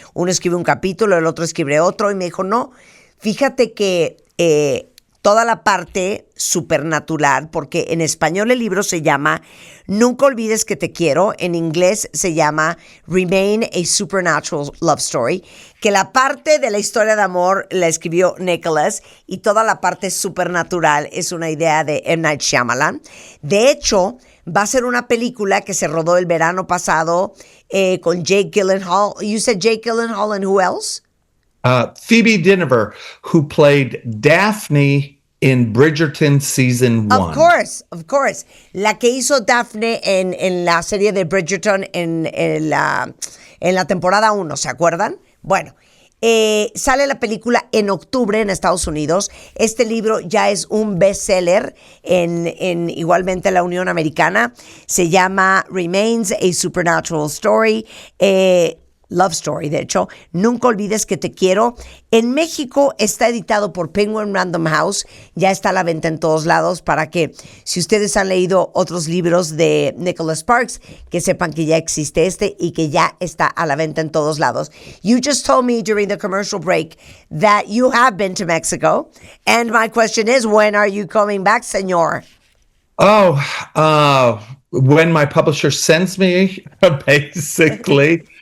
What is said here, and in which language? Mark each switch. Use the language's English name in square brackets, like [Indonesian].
[Spanish] Uno escribe un capítulo, el otro escribe otro. Y me dijo, no, fíjate que toda la parte supernatural, porque en español el libro se llama Nunca olvides que te quiero, en inglés se llama Remain, a Supernatural Love Story, que la parte de la historia de amor la escribió Nicholas y toda la parte supernatural es una idea de M. Night Shyamalan. De hecho, va a ser una película que se rodó el verano pasado con Jake Gyllenhaal. [English] You said Jake Gyllenhaal, and who else? Phoebe Dynevor, who played Daphne in Bridgerton Season 1. Of course. [Spanish] La que hizo Daphne en la serie de Bridgerton en la temporada 1, ¿se acuerdan? Bueno, sale la película en octubre en Estados Unidos. Este libro ya es un bestseller en igualmente la Unión Americana. Se llama Remains, a Supernatural Story. Love Story, de hecho. Nunca olvides que te quiero. En México está editado por Penguin Random House. Ya está a la venta en todos lados para que, si ustedes han leído otros libros de Nicholas Sparks, que sepan que ya existe este y que ya está a la venta en todos lados. [English] You just told me during the commercial break that you have been to Mexico. And my question is, when are you coming back, señor? When my publisher sends me, basically.